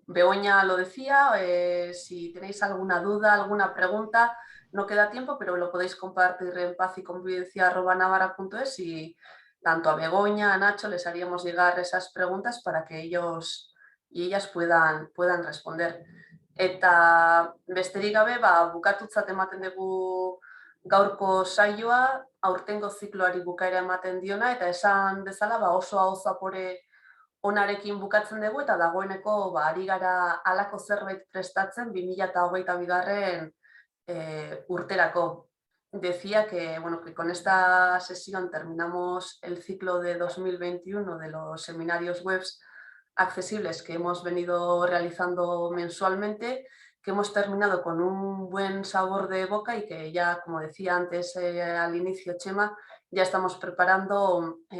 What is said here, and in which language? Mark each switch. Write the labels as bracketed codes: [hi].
[es] Begoña lo decía, si tenéis alguna duda, alguna pregunta, no queda tiempo, pero lo podéis compartir en pazyconvivencia@navarra.es y tanto a Begoña, a Nacho les haríamos llegar esas preguntas para que ellos y ellas puedan responder. [eu] Eta besterik gabe, bukatutzat ematen dugu gaurko saioa, aurtengo zikloari bukaera ematen diona, eta esan bezala oso hau zapore onarekin bukatzen dugu, eta dagoeneko ari gara halako zerbait prestatzen 2022 urterako. [es] Decía que, bueno, que con esta sesión terminamos el ciclo de 2021 de los seminarios webs accesibles que hemos venido realizando mensualmente, que hemos terminado con un buen sabor de boca y que ya, como decía antes al inicio Chema, ya estamos preparando